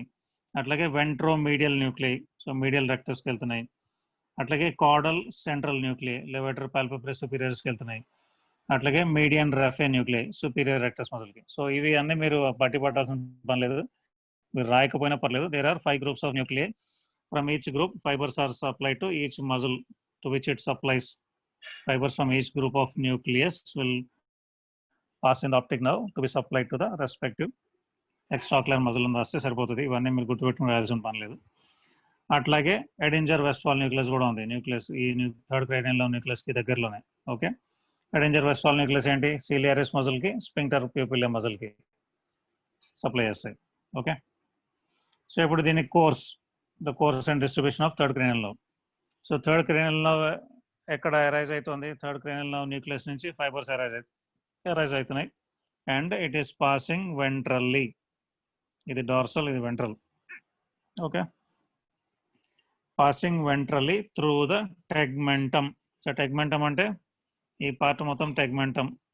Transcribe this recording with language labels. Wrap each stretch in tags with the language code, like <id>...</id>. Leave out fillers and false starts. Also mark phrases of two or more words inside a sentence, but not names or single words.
<en>అట్లాగే ventromedial nuclei, so medial rectusకి వెళ్తున్నాయి. అట్లాగే caudal central nuclei, levator palpebrae superiorisకి వెళ్తున్నాయి. అట్లాగే median raphe nuclei, superior rectus muscleకి.</en> <te>సో ఇవి అన్నీ మీరు బట్టి పట్టాల్సిన పని లేదు, మీరు రాయకపోయినా పర్లేదు.</te> <en>there are 5 groups of nuclei. from each group fibers are supplied to each muscle to which it supplies. Fibers from each group of nucleus will pass in the optic nerve to be supplied to the respective extraocular muscle</en> <te>అని రాస్తే సరిపోతుంది. ఇవన్నీ మీరు గుర్తుపెట్టుకుని రాయాల్సిన పని లేదు. అట్లాగే ఎడింజర్ వెస్ట్ఫాల్ న్యూక్లియస్ కూడా ఉంది.</te> <en>న్యూక్లియస్ ఈ 3rd cranial nerve nucleus కి దగ్గరలోనే. ఓకే, ఎడింజర్ వెస్ట్ఫాల్ న్యూక్లియస్ ఏంటి, ciliaris muscle కి, sphincter pupillae muscle కి సప్లై చేస్తాయి. okay, so</en> <te>ఇప్పుడు దీని</te> <en>కోర్స్, the course and distribution of 3rd cranial nerve. సో 3rd cranial nerve ఎక్కడ అరైజ్ అవుతుంది, 3rd cranial nerve nucleus నుంచి ఫైబర్స్ అరైజ్ అవుతున్నాయి. and it is passing ventrally.</en> <te>ఇది డార్సల్, ఇది వెంట్రల్.</te> <en>okay, passing ventrally through the tegmentum.</en> <te>సో టెగ్మెంటమ్ అంటే ఈ పార్ట్ మొత్తం టెగ్మెంటమ్.</te>